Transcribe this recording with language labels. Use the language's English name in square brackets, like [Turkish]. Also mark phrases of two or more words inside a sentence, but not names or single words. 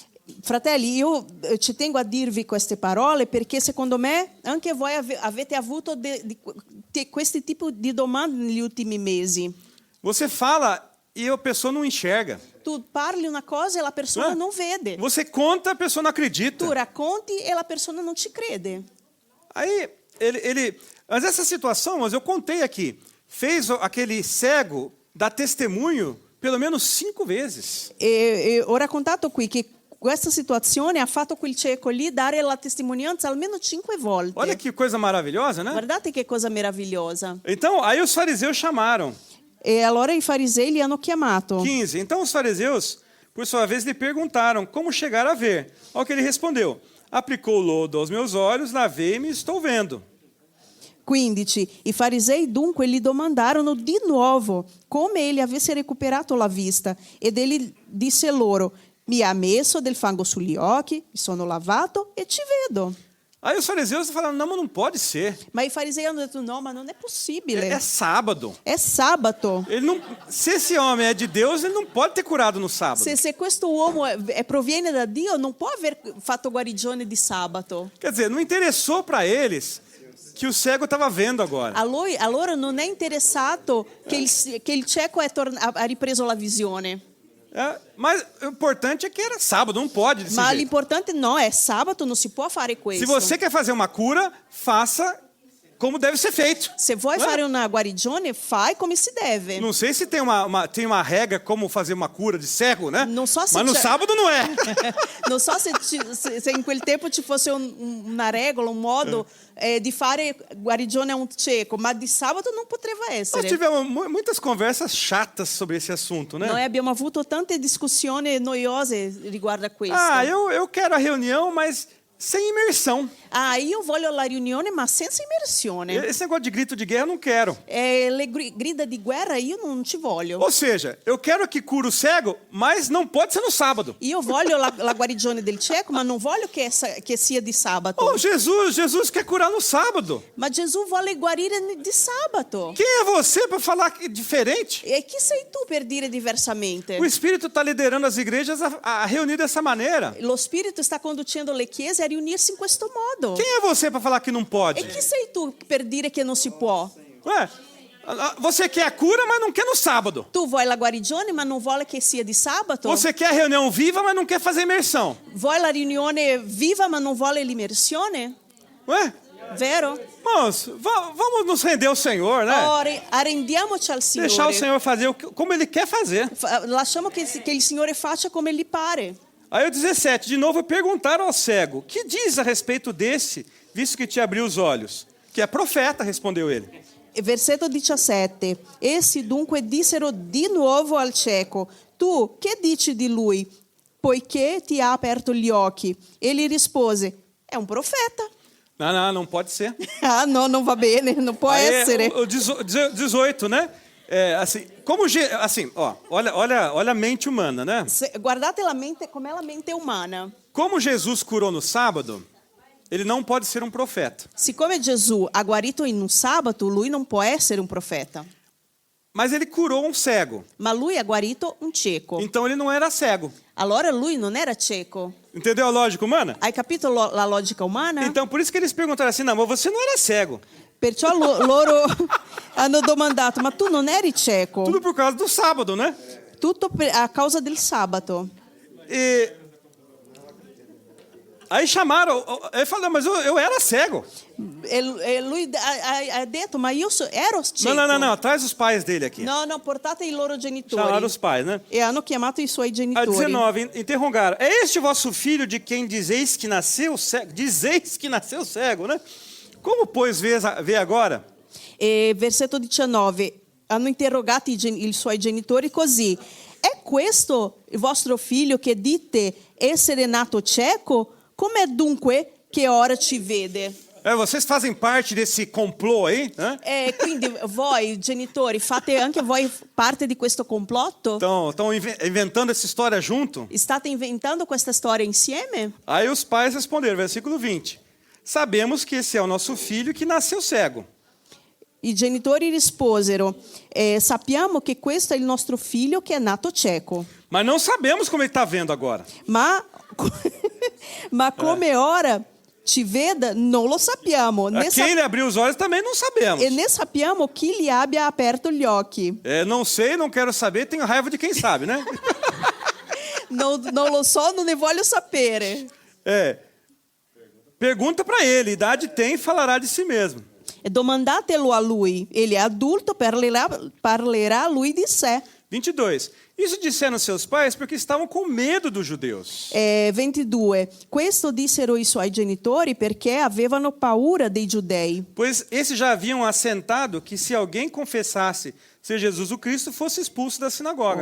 [Italian] Fratelli, io ci tengo a dirvi queste parole perché secondo me anche voi avete avuto questi tipi di domande negli ultimi mesi. [Portuguese] Você fala e a pessoa não enxerga. [Italian] Tu parli una cosa e la persona non vede. [Portuguese] Você conta, a pessoa não acredita. [Italian] Tu racconti e la persona non ci crede. [Portuguese] Aí, mas essa situação, mas eu contei aqui, fez aquele cego dar testemunho pelo menos 5 vezes. [Italian] E ho raccontato qui che questa situazione ha fatto quel cieco lì dare la testimonianza almeno 5 volte. [Portuguese] Olha que coisa maravilhosa, né? [Italian] Guardate che cosa meravigliosa. [Portuguese] Então, aí os fariseus chamaram. [Italian] E allora i farisei li hanno chiamato. [Portuguese] 15. Então os fariseus, por sua vez, lhe perguntaram como chegar a ver. Ao que ele respondeu: aplicou lodo aos meus olhos, lavei-me e estou vendo. [Italian] 15. I farisei dunque gli domandarono di nuovo come egli avesse recuperato la vista ed egli disse loro: mi ha messo del fango sugli occhi, mi sono lavato e ci vedo. [Portuguese] Aí os fariseus falaram: não, mas não pode ser. [Italian] Ma i farisei hanno detto: no, ma non è possibile. [Portuguese] É sábado. [Italian] È sabato. [Portuguese] Ele não, se esse homem é de Deus, ele não pode ter curado no sábado. [Italian] Se questo uomo proviene da Dio, non può aver fatto guarigione di sabato. [Portuguese] Quer dizer, não interessou para eles que o cego estava vendo agora. [Italian] Allora non è interessato che il cieco ha ripreso la visione. [Portuguese] Mas o importante é que era sábado, não pode desse [Italian] Ma [Portuguese] jeito. [Italian] l'importante no, è sabato, non si può fare questo. [Portuguese] Se você quer fazer uma cura, faça como deve ser feito. [Italian] Se vuoi fare una guarigione, fai come si deve. [Portuguese] Não sei se tem uma regra como fazer uma cura de cego, né? Não só se Mas no [Italian] c'è- [Portuguese] sábado não é. [Italian] Non so se in quel tempo ci fosse una regola, un modo di fare guarigione a un cieco, ma di sabato non poteva [Portuguese] Nós [Italian] essere. [Portuguese] tivemos muitas conversas chatas sobre esse assunto, né? [Italian] Noi abbiamo avuto tante discussioni noiose riguardo a questo. [Portuguese] Eu quero a reunião, mas sem imersão. [Italian] Ah, io voglio la riunione ma senza immersione. [Portuguese] Esse negócio de grito de guerra eu não quero. [Italian] Le grida di guerra io non ci voglio. [Portuguese] Ou seja, eu quero que cure o cego, mas não pode ser no sábado. [Italian] Io voglio la guarigione del cieco, ma non voglio che sia di sabato. [Portuguese] Oh, Jesus quer curar no sábado. [Italian] Ma Gesù vuole guarire di sabato. [Portuguese] Quem é você para falar diferente? [Italian] E chi sei tu per dire diversamente? [Portuguese] O Espírito está liderando as igrejas a reunir dessa maneira. [Italian] Lo Spirito sta conducendo le chiese a riunirsi in questo modo. [Portuguese] Quem é você para falar que não pode? [Italian] E chi sei tu per dire che non si può? [Portuguese] Ué, você quer a cura, mas não quer no sábado. [Italian] Tu vuoi la guarigione, ma non vuole che sia di sabato? [Portuguese] Você quer a reunião viva, mas não quer fazer imersão. [Italian] Vuoi la riunione viva, ma non vuole l'immersione? [Portuguese] Ué, [Italian] Vero? [Portuguese] irmãos, vamos nos render ao Senhor, né? [Italian] Arrendiamoci al Signore. [Portuguese] Deixar o Senhor fazer como Ele quer fazer. [Italian] Lasciamo che il Signore faccia come gli pare. [Portuguese] Aí o 17, de novo perguntaram ao cego: que diz a respeito desse, visto que te abriu os olhos? Que é profeta, respondeu ele. [Italian] Versetto 17. Essi dunque dissero di nuovo al cieco: tu che dici di lui, poiché ti ha aperto gli occhi? Ele rispose: è un profeta. [Portuguese] Não pode ser. [Italian] Ah, no, non va bene, non può essere. [Portuguese] O 18, né? Olha a mente humana, né? [Italian] Guardate la mente, com'è la mente umana. [Portuguese] Como Jesus curou no sábado, ele não pode ser um profeta. [Italian] Siccome Gesù ha guarito in un sabato, lui non può essere un profeta. [Portuguese] Mas ele curou um cego. [Italian] Ma lui ha guarito un cieco. [Portuguese] Então ele não era cego. [Italian] Allora lui non era cieco. [Portuguese] Entendeu a lógica humana? [Italian] Hai capito la logica umana? [Portuguese] Então por isso que eles perguntaram assim: não, mas você não era cego. [Italian] Perciò loro hanno domandato: ma tu non eri cieco? [Portuguese] Tudo por causa do sábado, né? [Italian] Tutto a causa del sabato. [Portuguese] E aí chamaram, ele falou: mas eu era cego. [Italian] E lui ha detto: ma io ero cieco. [Portuguese] Não, traz os pais dele aqui. [Italian] No, portate i loro genitori. [Portuguese] Chamaram os pais, né? [Italian] E hanno chiamato i suoi [Portuguese] A [Italian] genitori. [Portuguese] 19, interrogaram: é este vosso filho de quem dizeis que nasceu cego? Dizeis que nasceu cego, né? Como, pois, vê agora? [Italian] E versetto 19. Hanno interrogato i suoi genitori così: è questo il vostro figlio che dite essere nato cieco? Com'è dunque che ora ci vede? [Portuguese] Vocês fazem parte desse complô aí, né? [Italian] Quindi voi genitori fate anche voi parte di questo complotto? [Portuguese] Estão inventando essa história junto? [Italian] State inventando questa storia insieme? [Portuguese] Aí os pais responderam, versículo 20. Sabemos que esse é o nosso filho que nasceu cego. [Italian] I genitori risposero: sappiamo che questo è il nostro figlio che è nato cieco. [Portuguese] Mas não sabemos como ele está vendo agora. [Italian] Ma come ora ci veda, non lo sappiamo. [Portuguese] A quem ele abriu os olhos também não sabemos. [Italian] E né sappiamo chi gli abbia aperto gli occhi. [Portuguese] Não sei, não quero saber, tenho raiva de quem sabe, né? [Italian] Non lo so, non ne voglio sapere. [Portuguese] Pergunta para ele, idade tem e falará de si mesmo. [Italian] Domandatelo a lui, ele è adulto, parlerà lui di sé. [Portuguese] 22. Isso disseram seus pais porque estavam com medo dos judeus. [Italian] 22. Questo dissero i suoi genitori perché avevano paura dei giudei. [Portuguese] Pois esses já haviam assentado que se alguém confessasse ser Jesus o Cristo, fosse expulso da sinagoga.